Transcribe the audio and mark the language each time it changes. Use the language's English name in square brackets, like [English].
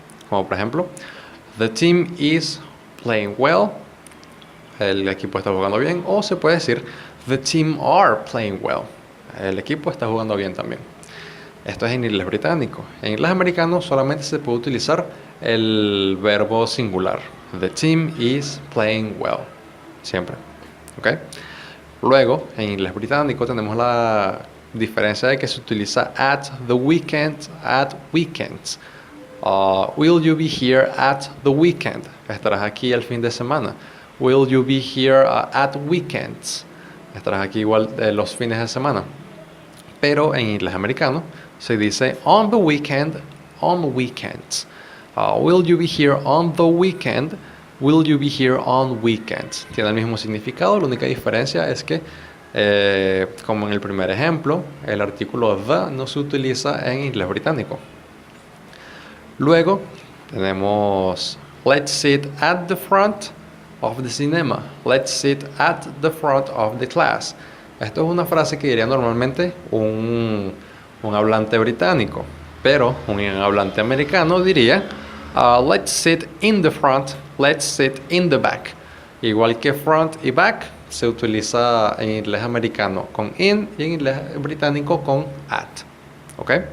[Spanish] Como por ejemplo, [English] the team is playing well. [Spanish] El equipo está jugando bien. O se puede decir, [English] the team are playing well. [Spanish] El equipo está jugando bien también. Esto es en inglés británico. En inglés americano solamente se puede utilizar el verbo singular. [English] The team is playing well. [Spanish] Siempre. ¿Ok? Luego, en inglés británico tenemos la diferencia de que se utiliza [English] at the weekend, at weekends. Will you be here at the weekend? [Spanish] Estarás aquí el fin de semana. [English] Will you be here at weekends? [Spanish] Estarás aquí igual los fines de semana. Pero en inglés americano se dice [English] on the weekend, on weekends. Will you be here on the weekend? Will you be here on weekends? [Spanish] Tiene el mismo significado, la única diferencia es que, como en el primer ejemplo, el artículo the no se utiliza en inglés británico. Luego tenemos [English] let's sit at the front of the cinema. Let's sit at the front of the class. [Spanish] Esto es una frase que diría normalmente un hablante británico, pero un hablante americano diría [English] let's sit in the front, let's sit in the back. [Spanish] Igual que front y back se utiliza en inglés americano con in y en inglés británico con at. ¿Ok?